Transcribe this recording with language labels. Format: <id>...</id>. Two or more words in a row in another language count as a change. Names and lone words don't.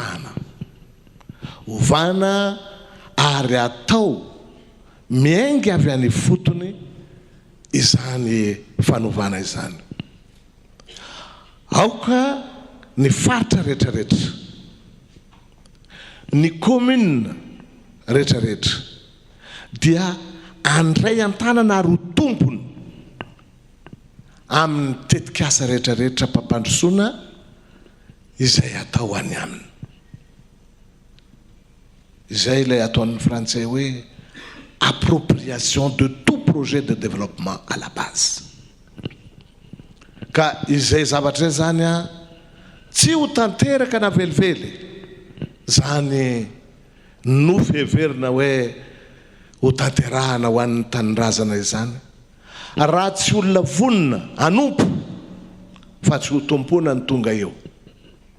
<mg>ovana ary atao miaingy avy any fotony izany fanovana izany aoka ny faritra rehetrarehetra ny commune rehetrarehetra dia andray an-tanana ary ho tompony amin'ny tetikasa rehetrarehetra mpampandrosoana izay atao any aminy izay ilay ataon'ny frantsay hoe</mg> <fr>appropriation de tout projet de développement à la base</fr> <mg>ka izay zavatra zany tsy ho tanteraka na velively zany nofeverina hoe ho tanterahana ho an'ny tanindrazana izany raha tsy olona vonina anompo fa tsy ho tompona ny tonga eo</mg>